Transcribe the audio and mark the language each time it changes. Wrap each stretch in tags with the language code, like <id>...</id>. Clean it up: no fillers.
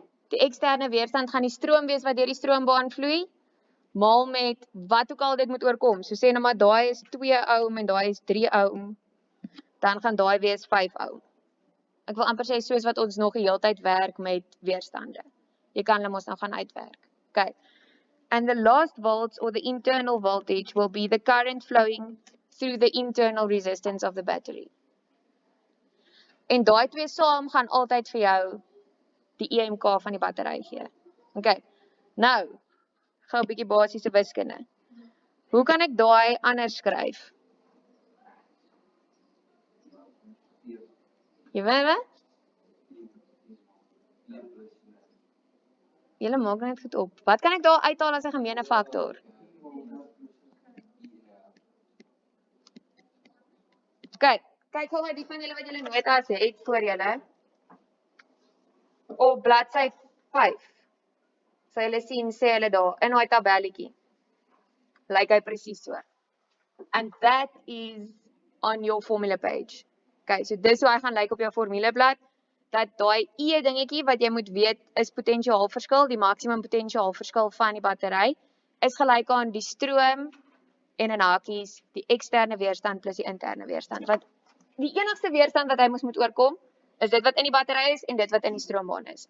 <af>Die eksterne weerstand gaan die stroom wees wat deur die stroombaan vloei, maal met wat ook al dit moet oorkom. So sê nou maar daai is 2 ohm en daai is 3 ohm, dan gaan daai wees 5 ohm. Ek wil amper sê soos wat ons nog die hele tyd werk met weerstande. Jy kan hulle mos nou gaan uitwerk. Okay.</af> <en>And the last volts or the internal voltage will be the current flowing through the internal resistance of the battery.</en> <af>En daai twee saam gaan altyd vir jou die EMK van die battery gee. Okay. Nou, gou 'n bietjie basiese wiskunde. Hoe kan ek daai anders skryf? Jy weet wat? Julle maak net goed op. Wat kan ek daar uithaal as 'n gemeene faktor? Kyk gou maar die van julle wat julle notas het voor julle. Op bladsy 5. So julle sien sê hulle daar in daai tabelletjie. Lyk hy presies so.</af> <en>And that is on your formula page.</en> <af>Okay, so dis hoe hy gaan lyk op jou formuleblad. Dat daai E dingetjie wat jy moet weet is potensiaalverskil, die maksimum potensiaalverskil van die battery, is gelyk aan die stroom en in hakies die eksterne weerstand plus die interne weerstand. Wat die enigste weerstand wat hy moet oorkom, is dit wat in die battery is en dit wat in die stroombaan is.</af>